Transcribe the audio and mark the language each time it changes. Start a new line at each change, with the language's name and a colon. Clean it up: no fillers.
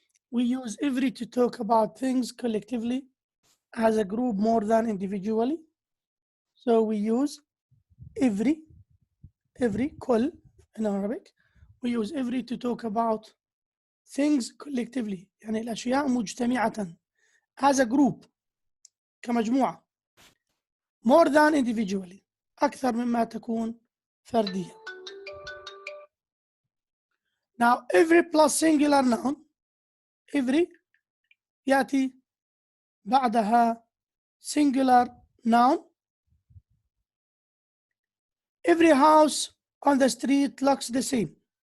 English: We use every to talk about things collectively as a group more than individually. So we use every, كل in Arabic. We use every to talk about things collectively.
Arabic: يعني الأشياء مجتمعة
English: as a group
Arabic: كمجموعة
English: more than individually
Arabic: أكثر مما تكون فردية.
English: Now every plus singular noun every
Arabic: يأتي بعدها
English: singular noun. Every house on the street looks the same.